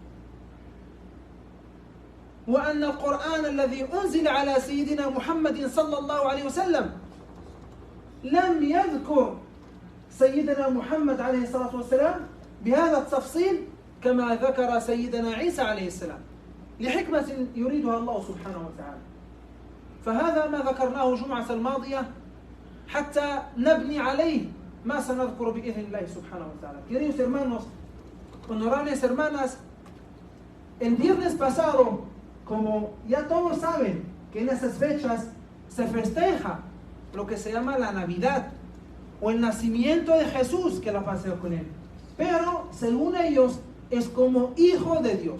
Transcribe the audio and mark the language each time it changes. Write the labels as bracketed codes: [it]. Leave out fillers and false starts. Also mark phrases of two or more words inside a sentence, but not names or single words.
[ar] وأن القرآن الذي أنزل على سيدنا محمد صلى الله عليه وسلم لم يذكر سيدنا محمد عليه الصلاة والسلام بهذا التفصيل كما ذكر سيدنا عيسى عليه السلام، لحكمة يريدها الله سبحانه وتعالى. فهذا ما ذكرناه الجمعة الماضية حتى نبني عليه ما سنذكر بإذن الله سبحانه وتعالى. [es] Queridos hermanos, honorables hermanas, el viernes pasado, como ya todos saben que en esas fechas se festeja lo que se llama la Navidad o el nacimiento de Jesús, que la paseo con él, pero según ellos es como hijo de Dios.